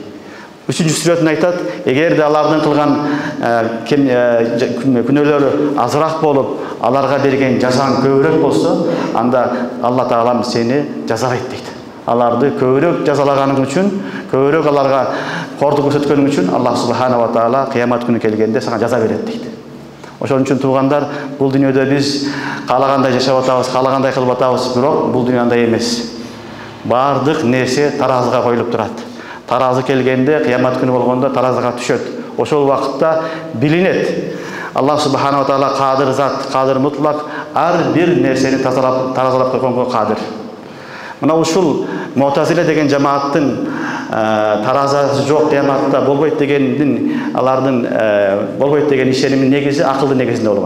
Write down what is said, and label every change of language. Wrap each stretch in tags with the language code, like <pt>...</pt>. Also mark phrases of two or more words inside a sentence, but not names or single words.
<ky>Üçüncü сүрөтүн айтат, эгерде алардын кылган күнөөлөрү азыраак болуп, аларга берген жазаң көбүрөөк болсо, анда Алла Таалам сени жазалайт дейт. Аларды көбүрөөк жазалаганың үчүн, көбүрөөк аларга кордук көрсөткөнүң үчүн Аллах</ky> <ar>سبحانه وتعالى</ar> <ky>кыямат күнү келгенде сага жаза берет дейт. Ошон үчүн туугандар, бул дүйнөдө биз каалагандай жашап атабыз, каалагандай кылып атабыз, бирок бул дүйнө андай эмес. Бардык нерсе таразыга коюлуп турат. Таразы келгенде, кыямат күнү болгондо таразыга түшөт. Ошол убакытта билинет. Аллах</ky> <ar>سبحانه وتعالى</ar> <ky>кадыр зат,</ky> <ar>قادر مطلق,</ar> <ky>ар бир нерсени таразалап койгонго кадыр. Мына ушул Муътазиле деген жамааттын таразасы жок, кыяматта болбойт дегендин, алардын болбойт деген ишенимин негизи акылдын негизинде болгон.</ky>